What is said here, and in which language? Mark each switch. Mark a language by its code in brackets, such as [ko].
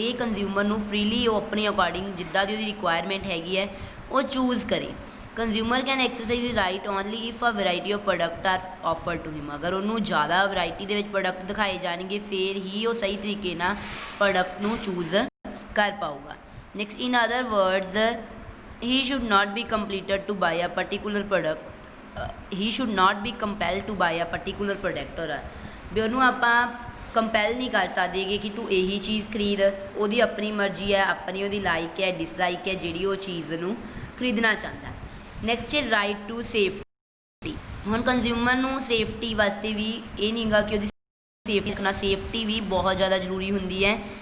[pa] ਇਹ ਕੰਜ਼ਿਊਮਰ ਨੂੰ ਫਰੀਲੀ ਉਹ ਆਪਣੇ ਅਕੋਰਡਿੰਗ ਜਿੱਦਾਂ ਦੀ ਉਹਦੀ ਰਿਕੁਆਇਰਮੈਂਟ ਹੈਗੀ ਹੈ ਉਹ ਚੂਜ਼ ਕਰੇ। [en] Consumer can exercise right only if a variety of product are offer to him. [pa] ਅਗਰ ਉਹਨੂੰ ਜ਼ਿਆਦਾ ਵੈਰਾਈਟੀ ਦੇ ਵਿੱਚ ਪ੍ਰੋਡਕਟ ਦਿਖਾਏ ਜਾਣਗੇ ਫਿਰ ਹੀ ਉਹ ਸਹੀ ਤਰੀਕੇ ਨਾਲ ਪ੍ਰੋਡਕਟ ਨੂੰ ਚੂਜ਼ ਕਰ ਪਾਊਗਾ। [en] Next, in other words, he should not be compelled to buy a particular product, he should not be compelled to buy a particular product। [pa] और भी ਉਹਨੂੰ ਆਪਾਂ ਕੰਪੈਲ ਨਹੀਂ ਕਰ ਸਕਦੇ ਕਿ ਤੂੰ ਇਹੀ ਚੀਜ਼ ਖਰੀਦ, ਉਹਦੀ ਆਪਣੀ ਮਰਜ਼ੀ ਹੈ, ਆਪਣੀ ਉਹਦੀ ਲਾਈਕ ਹੈ ਡਿਸਲਾਈਕ ਹੈ ਜਿਹੜੀ ਉਹ ਚੀਜ਼ ਨੂੰ ਖਰੀਦਣਾ ਚਾਹੁੰਦਾ। ਨੈਕਸਟ ਹੈ ਰਾਈਟ ਟੂ ਸੇਫਟੀ। ਹੁਣ ਕੰਜ਼ਿਊਮਰ ਨੂੰ ਸੇਫਟੀ ਵਾਸਤੇ ਵੀ ਇਹ ਨਹੀਂ ਗਾ ਕਿ ਉਹਦੀ ਸੇਫਟੀ ਰੱਖਣਾ, ਸੇਫਟੀ ਵੀ ਬਹੁਤ ਜ਼ਿਆਦਾ ਜ਼ਰੂਰੀ ਹੁੰਦੀ ਹੈ।